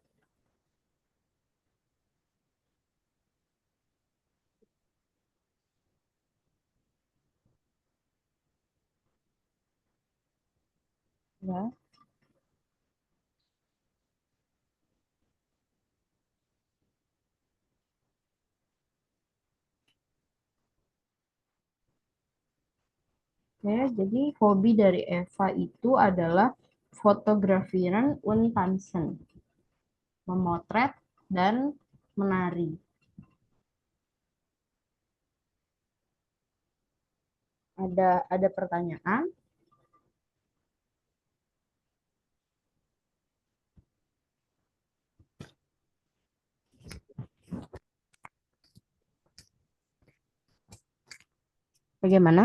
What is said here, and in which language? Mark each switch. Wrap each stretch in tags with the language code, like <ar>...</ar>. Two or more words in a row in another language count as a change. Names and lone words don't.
<id>Ya. Oke, jadi hobi dari Eva itu adalah</id> <de>fotografiran und tanzen,</de> <id>memotret dan menari. Ada pertanyaan? Bagaimana?</id>